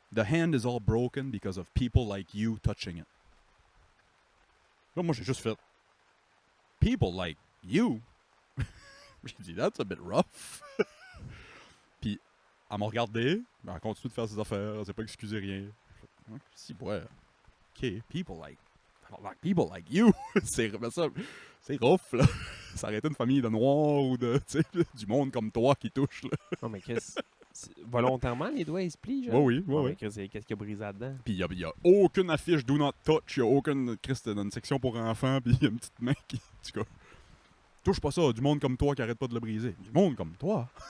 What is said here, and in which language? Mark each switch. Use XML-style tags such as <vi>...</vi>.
<en>The hand is all broken because of people like you touching it.</en> <fr>» Là, moi, j'ai juste fait «</fr> <en>People like you?</en> <fr>» J'ai dit «</fr> <en>That's a bit rough.</en> <fr>» Puis, elle m'a regardé, mais elle continue de faire ses affaires, elle s'est pas excusé rien. Si, ouais.</fr> <en>OK, people like people like you.</en> <fr>c'est rough, là. Ça aurait été une famille de noirs ou de, tu sais, du monde comme toi qui touche, là. Non, mais Chris, volontairement, les doigts, ils se plient, genre? Oui. Mais Chris, qu'est-ce qu'il y a brisé là-dedans? Puis il y a aucune affiche Do Not Touch, il y a aucune... Chris, c'était dans une section pour enfants, puis il y a une petite main qui... En tout cas, touche pas ça, du monde comme toi qui arrête pas de le briser. Du monde comme toi.</fr>